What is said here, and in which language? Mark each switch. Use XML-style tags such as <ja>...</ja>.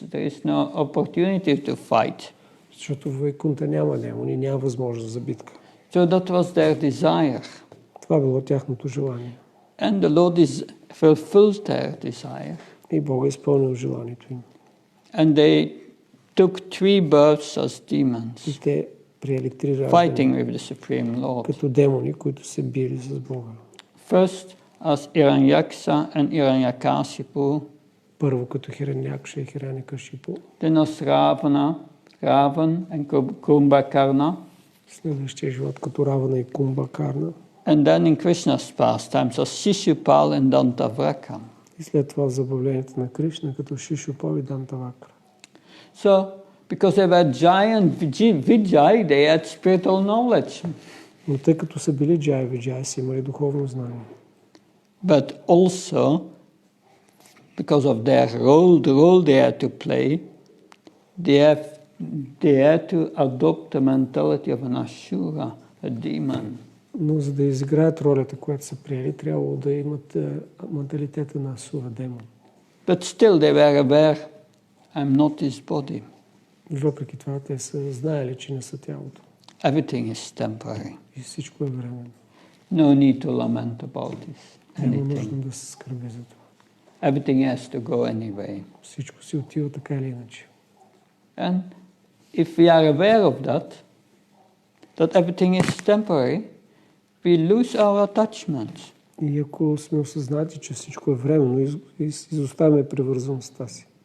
<en>There is no opportunity to fight.</en> <bg>Защото в Вайкунта няма демони, няма възможност за битка.</bg> <en>So that was their desire.</en> <bg>Това било тяхното желание.</bg> <en>And the Lord fulfilled their desire.</en> <bg>И Бог е изпълнил желанието им.</bg> <en>And they took 3 birds as demons.</en> <bg>И те приели 3 раждания</bg> <en>Fighting with the Supreme Lord.</en> <bg>като демони, които се били с Бога.</bg> <en>First as Hiranyaksa and Hiranyakasipu.</en> <bg>Първо като Хиранякша и Хиранякашипу.</bg> <en>Then as Ravan and Kumbhakarna.</en> <bg>Следващия живот като Равана и Кумбакарна.</bg> <en>And then in Krishna's pastimes as Shishupal and Dantavraka.</en> <bg>И след това в забавлението на Кришна като Шишупал и Дантавакра.</bg> <en>So, because they were Jai and Vijay, they had spiritual knowledge.</en> <bg>Но тъй като са били Джай и Виджай, са имали духовно знание.</bg> <en>But also, because of their role, the role they had to play, they had to adopt the mentality of an Ashura, a demon.</en> <bg>Но за да изиграят ролята, която са приели, трябвало да имат менталитета на Асура, демон.</bg> <en>But still they were aware, I'm not his body.</en> <bg>Въпреки това, те са знаели, че не са тялото.</bg> <en>Everything is temporary.</en> <bg>И всичко е временно.</bg> <en>No need to lament about this.</en> <bg>Няма нужда</bg> <en>Anything.</en> <bg>да се скърби за това.</bg> <en>Everything has to go anyway.</en> <bg>Всичко си отива така или иначе.</bg> <en>And if we are aware of that everything is temporary, we lose our attachment.</en> <bg>И ако сме осъзнати, че всичко е временно, изоставяме привързаността си.</bg>